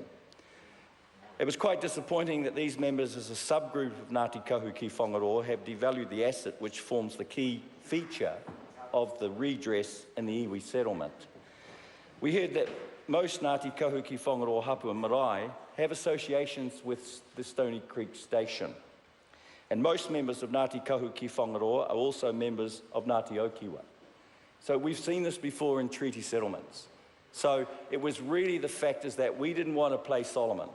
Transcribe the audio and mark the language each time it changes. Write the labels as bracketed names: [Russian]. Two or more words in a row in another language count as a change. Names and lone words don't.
[English] It was quite disappointing that these members, as a subgroup of Ngatikahu ki Whangaroa, have devalued the asset which forms the key feature of the redress in the iwi settlement. We heard that most Ngatikahu ki Whangaroa hapu and marae have associations with the Stony Creek Station. And most members of Ngatikahu ki Whangaroa are also members of Ngāti o Kiwa. So we've seen this before in treaty settlements. So it was really the fact is that we didn't want to play Solomon.